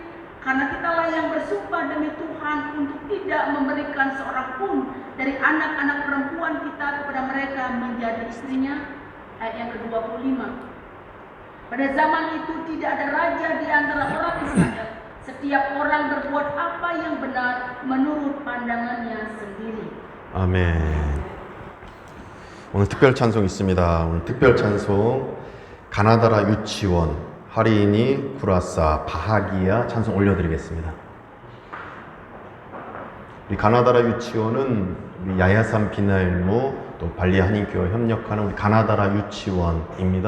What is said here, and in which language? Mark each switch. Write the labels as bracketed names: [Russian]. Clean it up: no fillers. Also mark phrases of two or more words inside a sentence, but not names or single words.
[Indonesian] Karena kitalah yang bersumpah demi Tuhan untuk tidak memberikan seorang pun dari anak-anak perempuan kita kepada mereka menjadi istrinya. Ayat yang ke-25. Pada zaman itu tidak ada raja di antara orang Israel. Setiap orang berbuat apa yang benar menurut pandangannya sendiri. [Korean] 아멘. 오늘 특별 찬송 있습니다. 오늘 특별 찬송 가나다라 유치원 하리니 구라사 바하기야 찬송 올려드리겠습니다. 우리 가나다라 유치원은 우리 야야산 비나일무 또 발리 한인교회 협력하는 우리 가나다라 유치원입니다.